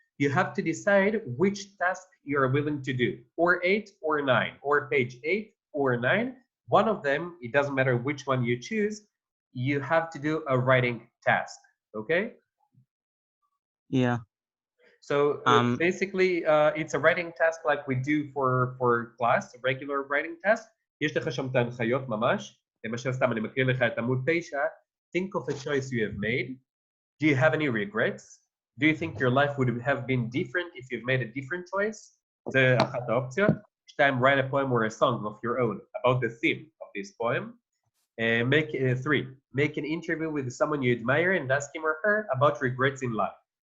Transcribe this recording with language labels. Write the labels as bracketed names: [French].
[English] You have to decide which task you are willing to do, or 8 or 9, or page 8 or 9. One of them, it doesn't matter which one you choose, you have to do a writing task, okay? Yeah. So basically, it's a writing task like we do for class, a regular writing task. [Hebrew] יש לך שם את ההנחיות ממש, למשל סתם אני מקריא לך את עמוד 9, [English] think of a choice you have made. Do you have any regrets? Do you think your life would have been different if you've made a different choice? [Hebrew] זה אחת האופציות. [English] 2, write a poem or a song of your own about the theme of this poem. 3, make an interview with someone you admire and ask him or her about regrets in life.